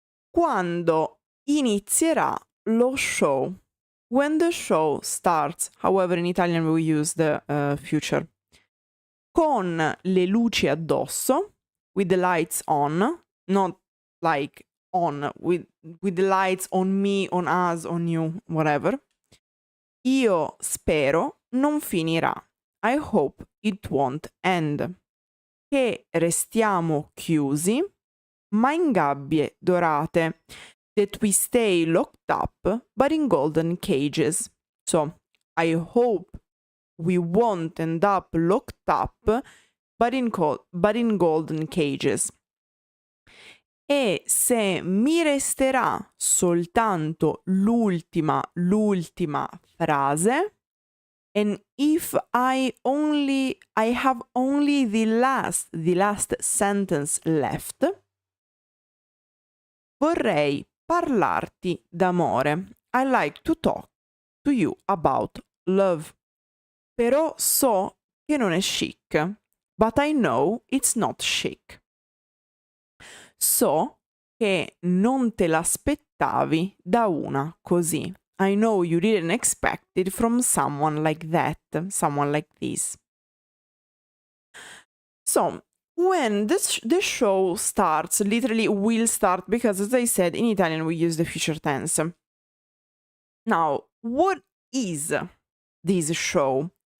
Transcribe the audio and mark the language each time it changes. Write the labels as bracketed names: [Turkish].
[Italian] Quando inizierà lo show? [English] When the show starts. However, in Italian we use the future. [Italian] Con le luci addosso, [English] with the lights on, not like on, with the lights on me, on us, on you, whatever. [Italian] Io spero non finirà. [English] I hope it won't end. [Italian] Che restiamo chiusi, ma in gabbie dorate. [English] That we stay locked up, but in golden cages. So, I hope we won't end up locked up, but in golden cages. [Italian] E se mi resterà soltanto l'ultima frase, [English] and if I have only the last sentence left, [Italian] vorrei parlarti d'amore. [English] I like to talk to you about love. [Italian] Però so che non è chic, [English] but I know it's not chic. [Italian] So che non te l'aspettavi da una così. [English] I know you didn't expect it from someone like that, someone like this. So, when the show starts, literally will start, because as I said, in Italian we use the future tense. Now, what is this show?